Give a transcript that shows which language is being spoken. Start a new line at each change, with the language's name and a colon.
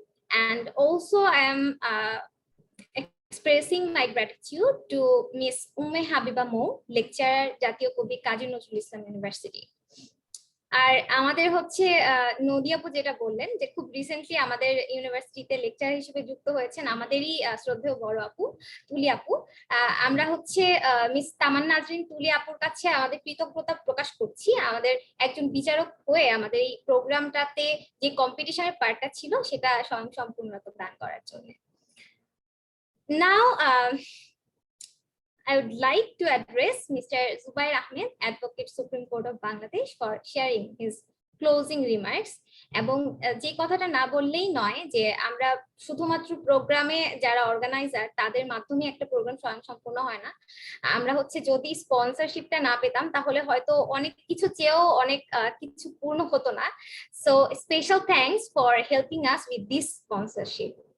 English: And also I am expressing my gratitude to Miss Umme Habiba Mo, lecturer, Jatiya Kabi Kazi Nazrul Islam university.
Bangla: আর আমাদের হচ্ছে নদী আপু যেটা বললেন যে খুব রিসেন্টলি আমাদের ইউনিভার্সিটিতে লেকচার হিসেবে যুক্ত হয়েছেন আমাদেরই শ্রদ্ধেয় বড় আপু তুলি আপু। আমরা হচ্ছে মিস তামান্না নাজরিন তুলি আপুর কাছে আমাদের কৃতজ্ঞতা প্রকাশ করছি আমাদের একজন বিচারক হয়ে আমাদের এই প্রোগ্রামটাতে যে কম্পিটিশনের পার্টটা ছিল সেটা স্বয়ংসম্পূর্ণতা দান করার জন্য।
English: Now I would like to address Mr. Zubair Ahmed, Advocate, Supreme Court of Bangladesh, for sharing his closing remarks.
Bangla: এবং যে কথাটা না বললেই নয় যে আমরা শুধুমাত্র প্রোগ্রামে যারা অর্গানাইজার তাদের মাধ্যমে একটা প্রোগ্রাম স্বয়ংসম্পূর্ণ হয় না। আমরা হচ্ছে যদি স্পন্সরশিপটা না পেতাম তাহলে হয়তো অনেক কিছু চেয়েও অনেক কিছু পূর্ণ হতো না।
English: So special thanks for helping us with this sponsorship.